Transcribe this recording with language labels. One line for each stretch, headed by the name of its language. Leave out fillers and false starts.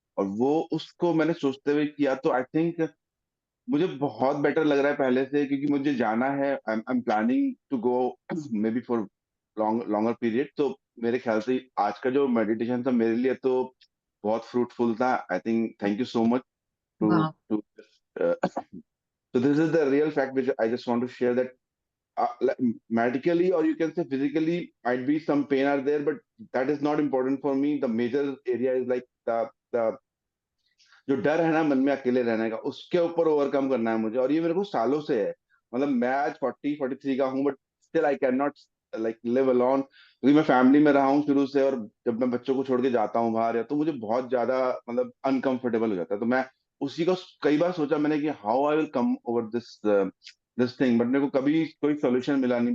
Hindi: और वो उसको मैंने सोचते हुए किया, तो
English: I think
Hindi: मुझे बहुत बेटर लग रहा है पहले से, क्योंकि मुझे जाना है।
English: I am planning to go maybe for longer period.
Hindi: तो मेरे ख्याल से आज का जो मेडिटेशन था मेरे लिए तो बहुत फ्रूटफुल था।
English: I think thank you so much to
Hindi: वाह,
English: To so this is the real fact which I just want to share, that like, medically or you can say physically might be some pain are there, but that is not important for me. The major area is like the
Hindi: जो डर है ना मन में अकेले रहने का, उसके ऊपर ओवरकम करना है मुझे। और ये मेरे को सालों से है। मतलब मैं आज 43 का हूँ,
English: but still I can not like live alone,
Hindi: क्योंकि मैं फैमिली में रहा हूँ शुरू से। और जब मैं बच्चों को छोड़ के जाता हूँ बाहर, या तो मुझे बहुत ज्यादा मतलब अनकंफर्टेबल हो जाता है। तो मैं उसी को कई बार सोचा मैंने कि
English: how I will come over this this thing,
Hindi: but मेरे को कभी कोई सोल्यूशन मिला नहीं।